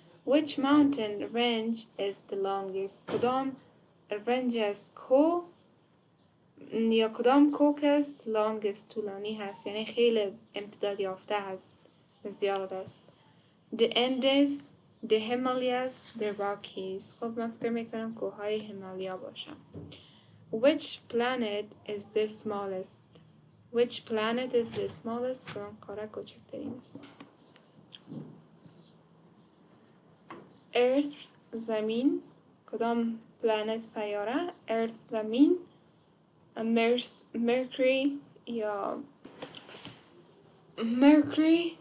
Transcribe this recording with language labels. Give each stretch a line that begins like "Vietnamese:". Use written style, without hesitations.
English: Which mountain range is the longest
Persian: کدام رنج از کو یا کدام کوک است longest طولانی هست یعنی خیلی امتداد یافته هست زیاد است.
English: The Andes, the Himalayas, the Rockies.
Persian: خب من فکر میکنم کوههای هیمالیا باشم.
English: Which planet is the smallest?
Persian: کدام کره کوچکترین است؟ Earth زمین. کدام planet سیاره؟ Earth زمین.
English: Mercury یا Mercury